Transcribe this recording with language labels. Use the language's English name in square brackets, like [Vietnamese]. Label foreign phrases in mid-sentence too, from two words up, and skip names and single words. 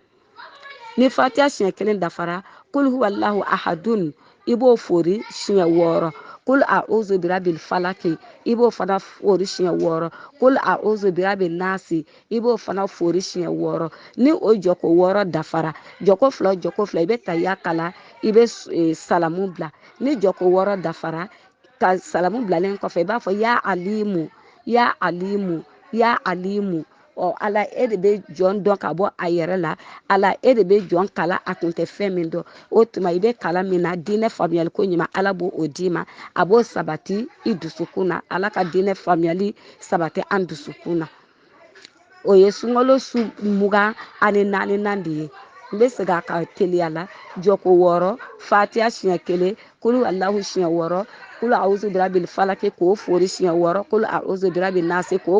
[Bambara] ni fatiha siɲɛ 1 dafara [Arabic] قل هو الله أحد [Bambara] i b'o fori siɲɛ 6 [Arabic] قل أعوذ برب الفلق [Bambara] i b'o fana fori siɲɛ 6 [Arabic] قل أعوذ برب الناس [Bambara] i b'o fana fori siɲɛ 6 ni o jɔko 6 dafara jɔko 2 i bɛ tayya kala i bɛ salamu bila ni jɔko 6 dafara ka salamu bilalen kɔfɛ i b'a fɔ [Arabic] يا عليم يا عليم يا عليم [Bambara] ala e de bɛ jɔn dɔn ka bɔ a yɛrɛ la ala e de bɛ jɔn kala a kun tɛ fɛn min dɔn o tuma i bɛ kalan min na diinɛ faamuyali ko ɲuman ala b'o o d'i ma a b'o sabati i dusukun na ala ka diinɛ faamuyali sabati an dusukun na o ye sunkalo su 24 de ye n bɛ segin a kan teliya la jɔko 6 fatiha siɲɛ 1 kulu alahu siɲɛ 6 [Arabic] قل أعوذ برب الفلق [Bambara] k'o fori siɲɛ 6 [Arabic] قل أعوذ برب الناس [Bambara] k'o